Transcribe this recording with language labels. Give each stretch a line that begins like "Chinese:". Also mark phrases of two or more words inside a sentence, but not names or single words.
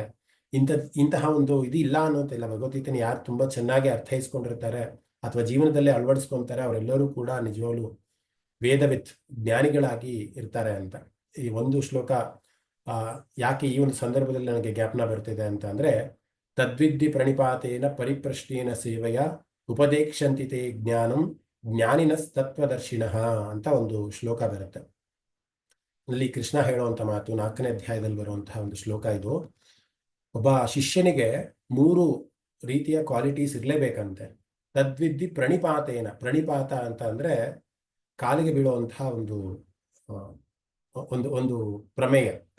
Kannada: ಇಂತಹ ಒಂದು ಇದು ಇಲ್ಲ ಅನ್ನೋಂತಿಲ್ಲ. ಭಗವದ್ಗೀತೆನ ಯಾರು ತುಂಬಾ ಚೆನ್ನಾಗಿ ಅರ್ಥೈಸ್ಕೊಂಡಿರ್ತಾರೆ ಅಥವಾ ಜೀವನದಲ್ಲಿ ಅಳವಡಿಸ್ಕೊಂತಾರೆ, ಅವರೆಲ್ಲರೂ ಕೂಡ ನಿಜವಾಗ್ಲು ವೇದವಿತ್ ಜ್ಞಾನಿಗಳಾಗಿ ಇರ್ತಾರೆ ಅಂತ. ಈ ಒಂದು ಶ್ಲೋಕ ಯಾಕೆ ಈ ಒಂದು ಸಂದರ್ಭದಲ್ಲಿ ನನಗೆ ಜ್ಞಾಪನ ಬರ್ತಿದೆ ಅಂತ ಅಂದ್ರೆ,
Sanskrit: ತದ್ವಿದ್ಧಿ ಪ್ರಣಿಪಾತೇನ ಪರಿಪ್ರಶ್ನೇನ ಸೇವೆಯ ಉಪದೇಕ್ಷಂತಿತೆ ಜ್ಞಾನಂ ಜ್ಞಾನಿನ ತತ್ವದರ್ಶಿನಃ
Kannada: ಅಂತ ಒಂದು ಶ್ಲೋಕ ಬರುತ್ತೆ. ಅಲ್ಲಿ ಕೃಷ್ಣ ಹೇಳುವಂತ ಮಾತು 4ನೇ ಅಧ್ಯಾಯದಲ್ಲಿ ಬರುವಂತಹ ಒಂದು ಶ್ಲೋಕ ಇದು. ಒಬ್ಬ ಶಿಷ್ಯನಿಗೆ 3 ರೀತಿಯ ಕ್ವಾಲಿಟೀಸ್ ಇರಲೇಬೇಕಂತೆ.
Sanskrit: ತದ್ವಿದ್ಧಿ ಪ್ರಣಿಪಾತೇನ,
Kannada: ಪ್ರಣಿಪಾತ ಅಂತ ಅಂದ್ರೆ ಕಾಲಿಗೆ ಬೀಳುವಂತಹ ಒಂದು ಪ್ರಮೇಯ.